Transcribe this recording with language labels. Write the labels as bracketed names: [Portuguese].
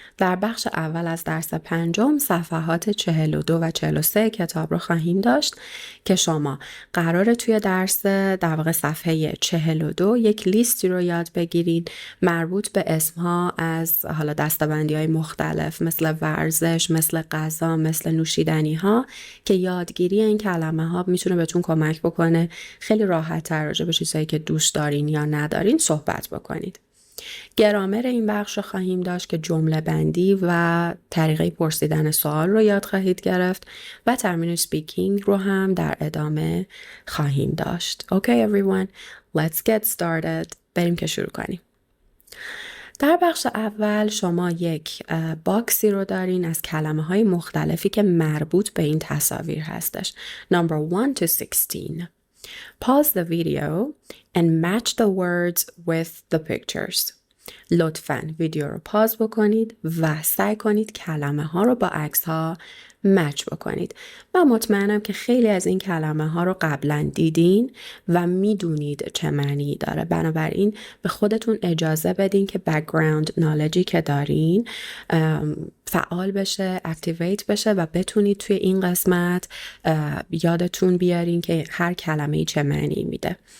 [Persian] در بخش اول از درس 5 صفحات 42 و 43 کتاب رو خواهیم داشت که شما قراره توی درس در واقع صفحه 42 یک لیستی رو یاد بگیرید مربوط به اسمها از حالا دسته‌بندی های مختلف مثل ورزش، مثل غذا، مثل نوشیدنی ها که یادگیری این کلمه ها میتونه بهتون کمک بکنه خیلی راحت تر راجع به چیزایی که دوست دارین یا ندارین صحبت بکنید. گرامر این بخش رو خواهیم داشت که جمله بندی و طریقه پرسیدن سوال رو یاد خواهید گرفت و تمرین سپیکینگ رو هم در ادامه خواهیم داشت. [English] Okay everyone, let's get started. [Persian] بریم که شروع کنیم. در بخش اول شما یک باکسی رو دارین از کلمه های مختلفی که مربوط به این تصاویر هستش. [English] Number 1 to 16. Pause the video and match the words with the pictures. [Persian] لطفاً ویدیو رو پاز بکنید و سعی کنید کلمه ها رو با عکس ها مچ بکنید. من مطمئنم که خیلی از این کلمه ها رو قبلا دیدین و میدونید چه معنی داره. بنابراین به خودتون اجازه بدین که بک‌گراند نالجی که دارین فعال بشه، اکتیویت بشه و بتونید توی این قسمت یادتون بیارین که هر کلمه‌ای چه معنی میده.